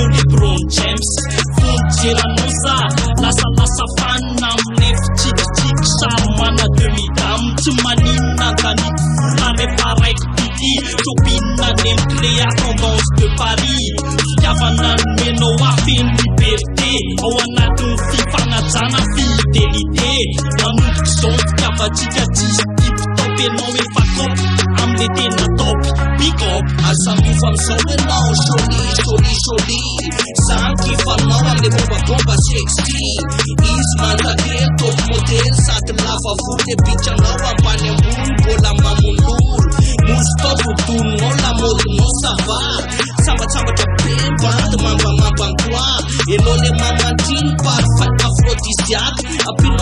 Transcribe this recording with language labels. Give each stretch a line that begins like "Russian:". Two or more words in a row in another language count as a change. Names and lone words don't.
Malagasy: lebron james fonjelanao za lasa fanina amile fitsikitsiky sary mana demi-dame tsy maninona antaniko fona rehefa raiky pity topinina nemicléa
French: tendance de paris
Malagasy: fitiavana nomenao afeny liberté ao anatin'ny fifanajana fidélité manomboky zao fitiavatsika tsisy tiptop enao efa top amle tena top
English: big up
Malagasy: asambifa amizao enao joli sankifanao amle bombabomba sexty izy mantakely
English: top model
Malagasy: sady lava volo bitranao ambany ambony mbola mamololo mostopo tononao lamodinao sava sambatsambatra be bandy mambamambankoa enao le mamantiny
French: parfait aphrodisiaque
Malagasy: apinao